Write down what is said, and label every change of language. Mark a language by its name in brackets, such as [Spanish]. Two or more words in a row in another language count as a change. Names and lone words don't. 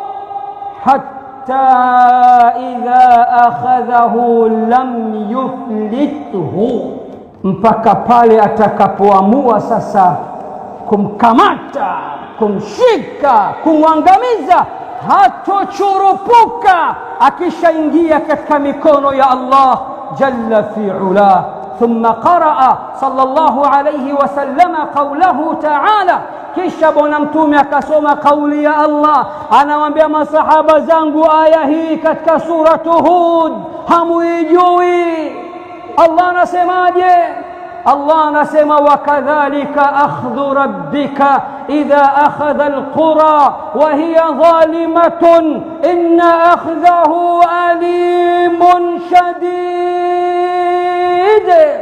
[Arabic] حتى إذا أخذه لم يفلته, [Swahili] mpaka pale atakapoamua sasa kumkamata, kumshika, kumwangamiza, hatochurupuka akishaingia katika mikono ya Allah [Arabic] جل في علاه. ثم قرأ صلى الله عليه وسلم قوله تعالى, [Swahili] kisha Bwana Mtume akasoma kauli ya Allah, anawaambia masahaba zangu aya hii katika suratu Hud, hamuijui. Allah anasemaje? Allah anasema, [Arabic] وكذلك أخذ ربك إذا أخذ القرى وهي ظالمة إن أخذه أليم شديد.